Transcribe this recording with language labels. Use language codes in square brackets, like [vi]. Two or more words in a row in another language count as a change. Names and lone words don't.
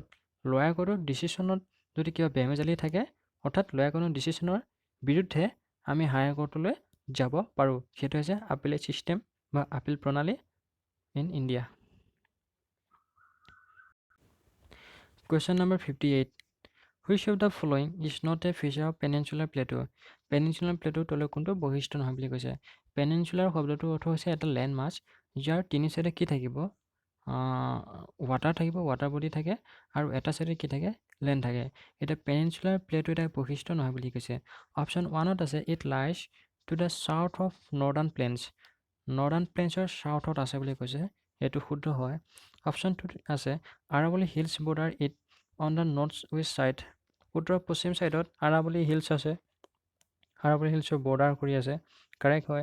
[en] lower courtৰ decisionত [as] যদি কিবা বেমেজালি থাকে, অৰ্থাৎ লয়াৰ কোৰ্টৰ ডিচিশ্যনৰ বিৰুদ্ধে আমি হায়াৰ কোৰ্টলৈ যাব পাৰোঁ। সেইটো হৈছে [en] appellate system [as] বা আপিল প্ৰণালী [en] in India. question number 58, which of the following is not a feature of peninsular plateau? peninsular plateauৰ [as] তলৰ কোনটো বৈশিষ্ট্য নহয় বুলি কৈছে? পেনিনচুলাৰ শব্দটোৰ অৰ্থ হৈছে এটা [en] land mass, [as] যাৰ তিনি চাইডে কি থাকিব? ৱাটাৰ থাকিব, [en] water body [as] থাকে, আৰু এটা চাইডে কি থাকে? লেণ্ড থাকে। এতিয়া [en] peninsular plateau [as] এটা বৈশিষ্ট্য নহয় বুলি কৈছে। অপশ্যন 1ত আছে [en] it lies to the south of northern plains. [as] নৰ্দাৰ্ণ প্লেইনছৰ চাউথত আছে বুলি কৈছে, এইটো শুদ্ধ হয়। অপশ্যন 2ত আছে [en] Aravalli Hills border it on the north west side. [as] উত্তৰ পশ্চিম ছাইডত আৰাৱলী হিলছ আছে, আৰাৱলী হিলছৰ বৰ্ডাৰ কৰি আছে, কাৰেক্ট হয়।